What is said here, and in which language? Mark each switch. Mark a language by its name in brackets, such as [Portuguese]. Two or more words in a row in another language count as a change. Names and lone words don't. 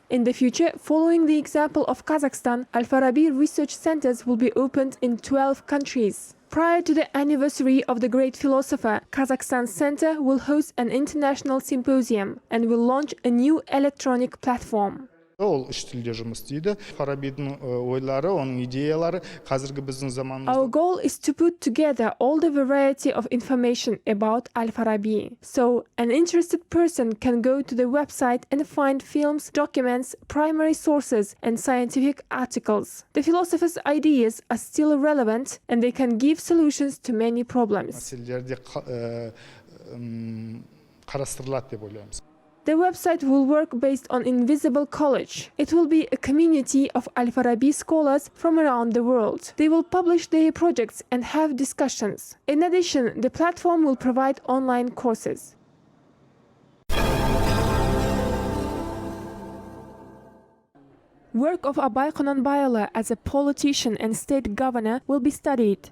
[English] In the future, following the example of Kazakhstan, Al-Farabi research centers will be opened in 12 countries. Prior to the anniversary of the great philosopher, Kazakhstan Center will host an international symposium and will launch a new electronic platform. [Kazakh] Ол үш тілде жұмыс істейді. Фарабидің ойлары, оның идеялары қазіргі біздің заманымызда. [English] Our goal is to put together all the variety of information about Al-Farabi. So, an interested person can go to the website and find films, documents, primary sources, and scientific articles. The philosopher's ideas are still relevant and they can give solutions to many problems. [Kazakh] Мәселелерде қарастырылады деп ойлаймыз. [English] The website will work based on Invisible College. It will be a community of Al-Farabi scholars from around the world. They will publish their projects and have discussions. In addition, the platform will provide online courses. Work of Abai as a politician and state governor will be studied.